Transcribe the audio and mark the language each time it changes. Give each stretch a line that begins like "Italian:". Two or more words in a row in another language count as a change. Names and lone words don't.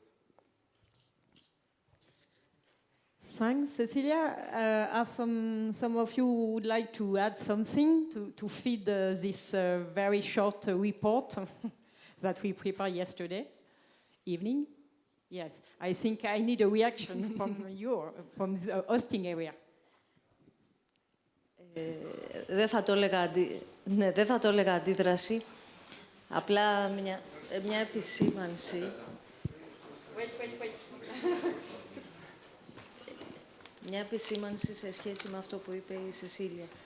English: Thanks, Cecilia. Are some of you would like to add something to feed this very short report that we prepared yesterday evening? Yes, I think I need a reaction from the hosting area.
Greek: Δεν θα το έλεγα αντίδραση, απλά μια επισήμανση. Μια επισήμανση σε σχέση με αυτό που είπε η Σεσίλια.